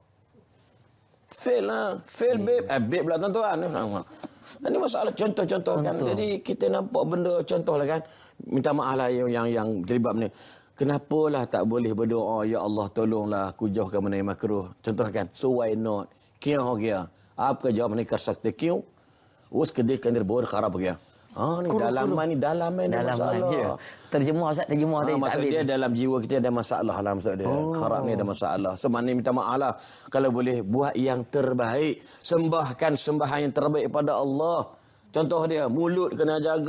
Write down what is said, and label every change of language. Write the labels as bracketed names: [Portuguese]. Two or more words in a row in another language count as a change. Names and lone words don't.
[Malay] Fail babe, babe pula tuan-tuan. Ini masalah contoh-contoh kan. Jadi kita nampak benda contohlah kan. Minta maaf lah yang terlibat ni. Kenapalah tak boleh berdoa, ya Allah tolonglah aku jauhkan benda yang makruh. Contoh kan, [English] so why not? [Hindi] क्या हो गया? आप का जवाब नहीं कर सकते क्यों? उसको देखकर अंदर बहुत खराब हो गया. [Malay] Ni dalaman masalah. Ya. Terjemah tadi maksud dia dalam jiwa kita ada masalah lah maksud dia. Kharab ni ada masalah. So maknanya minta maaf lah. Kalau boleh buat yang terbaik. Sembahkan sembahan yang terbaik pada Allah. Contoh dia, mulut kena jaga.